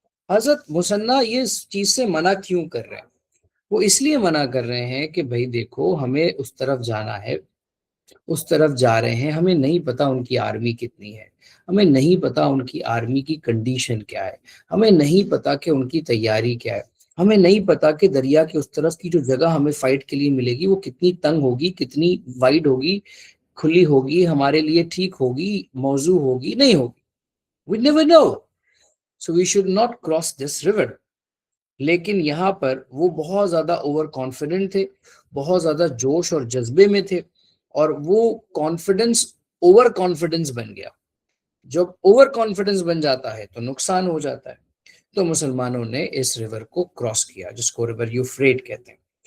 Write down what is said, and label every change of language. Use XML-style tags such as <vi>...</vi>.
<ur>حضرت مثنیٰ یہ اس چیز سے منع کیوں کر رہے ہیں؟ وہ اس لیے منع کر رہے ہیں کہ بھائی دیکھو ہمیں اس طرف جانا ہے، اس طرف جا رہے ہیں، ہمیں نہیں پتا ان کی آرمی کتنی ہے، ہمیں نہیں پتا ان کی آرمی کی کنڈیشن کیا ہے، ہمیں نہیں پتا کہ ان کی تیاری کیا ہے، ہمیں نہیں پتا کہ دریا کے اس طرف کی جو جگہ ہمیں فائٹ کے لیے ملے گی وہ کتنی تنگ ہوگی، کتنی وائڈ ہوگی، کھلی ہوگی، ہمارے لیے ٹھیک ہوگی، موزوں ہوگی، نہیں ہوگی.</ur> <en>We never know. So we should not cross this river.</en> <ur>لیکن یہاں پر وہ بہت زیادہ اوور کانفیڈنٹ تھے، بہت زیادہ جوش اور جذبے میں تھے، اور وہ کانفیڈنس اوور کانفیڈنس بن گیا. جب اوور کانفیڈنس بن جاتا ہے تو نقصان ہو جاتا ہے. تو مسلمانوں نے اس ریور کو کراس کیا، جس کو ریور یوفریٹ کہتے ہیں.</ur>